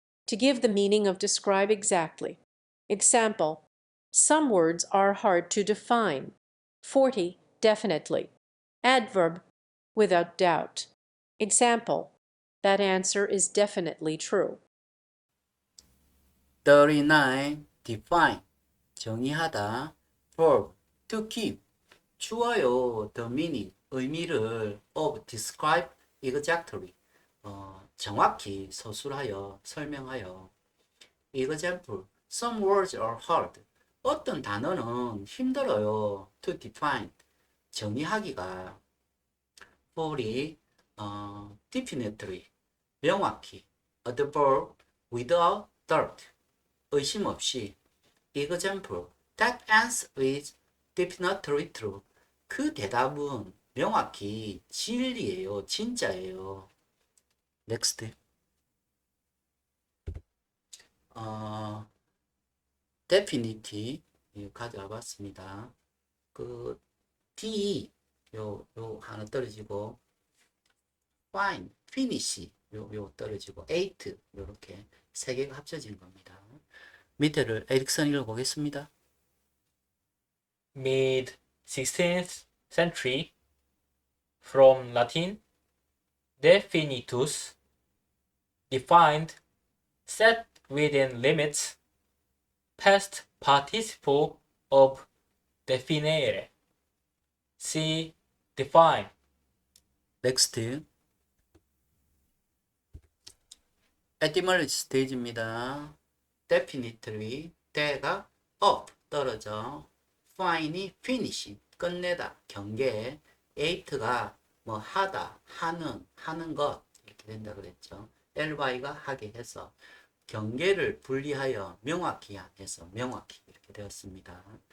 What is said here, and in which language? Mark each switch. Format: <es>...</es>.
<en>To give the meaning of describe exactly. Example. Some words are hard to define. 40. Definitely. Adverb. Without doubt. Example. That answer is definitely true. 39.</en> <ko>define, 정의하다.</ko> <en>verb, to give,</en> <ko>주어요.</ko> <en>the meaning,</en> <ko>의미를</ko> <en>of describe exactly,</en> <ko>정확히 서술하여 설명하여.</ko> <en>example, some words are hard.</en> <ko>어떤 단어는 힘들어요.</ko> <en>to define,</en> <ko>정의하기가.</ko> <en>40, definitely, 명확히. adverb, without doubt,</en> <ko>의심 없이.</ko> <en>example, that answer is definitely true.</en> <ko>그 대답은 명확히 진리예요. 진짜예요. next. definite 가져와 봤습니다. 그 D 요 하나 떨어지고 fine, finish 요 떨어지고 eight 요렇게 세 개가 합쳐진 겁니다. 밑에를 에릭슨 읽어보겠습니다.</ko> <en>Mid 16th century from Latin definitus, defined, set within limits, past participle of definere. See define. next.</en> <ko>etymology stage입니다. definitely, 때가 up, 떨어져. fine이 finish, 끝내다, 경계. eight가 뭐 하다, 하는 것 이렇게 된다 그랬죠. ly가 하게 해서 경계를 분리하여 명확히 해서 명확히 이렇게 되었습니다.</ko>